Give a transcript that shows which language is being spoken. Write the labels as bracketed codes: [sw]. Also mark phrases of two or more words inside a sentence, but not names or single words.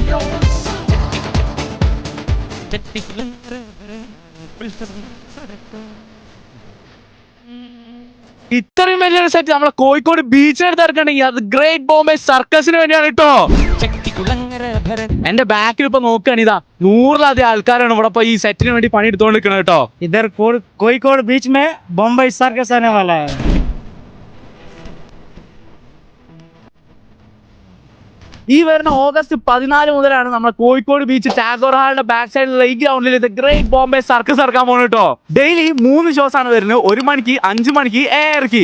[ml] ഇത്രയും വലിയൊരു സെറ്റ് നമ്മളെ കോഴിക്കോട് ബീച്ചിനടുത്ത് ഇറക്കണെങ്കിൽ അത് ഗ്രേറ്റ് ബോംബെ സർക്കസിന് വേണ്ടിയാണ് കേട്ടോ. എന്റെ ബാക്കിൽ ഇപ്പൊ നോക്കുകയാണ്, ഇതാ 100-ലധികം ആൾക്കാരാണ് ഇവിടെ ഇപ്പൊ ഈ സെറ്റിന് വേണ്ടി പണി എടുത്തോണ്ടിരിക്കുന്നത് കേട്ടോ. [hi] इधर कोഴിക്കോട് बीच में बॉम्बे सर्कस आने वाला है. [ml] ഈ വരുന്ന ഓഗസ്റ്റ് 14 മുതലാണ് നമ്മുടെ കോഴിക്കോട് ബീച്ച് ടാഗോർ ഹാളിന്റെ [en] back side [ml] ഈ ഗ്രൗണ്ടിൽ ഇത് ഗ്രേറ്റ് ബോംബെ സർക്കസ് ഇറക്കാൻ പോകുന്നത് കേട്ടോ. [en] daily 3 shows [ml] ആണ് വരുന്നത്. 1 മണിക്ക്, 5 മണിക്ക്, 7:30.